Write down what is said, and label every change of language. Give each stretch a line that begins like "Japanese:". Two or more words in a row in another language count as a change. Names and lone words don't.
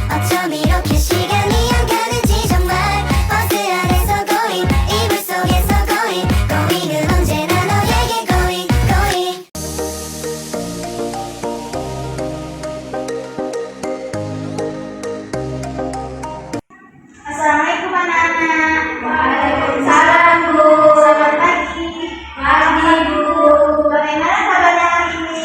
Korean: 좀 이렇게 시간이 안 가는지 정말 버스 안에서 고잉 이불 속에서 고잉 고잉은 언제나 너에게
English: going going
Indonesian: Assalamualaikum anak-anak. Waalaikumsalam Bu. Selamat pagi. Pagi Bu. Bagaimana kabarnya hari ini?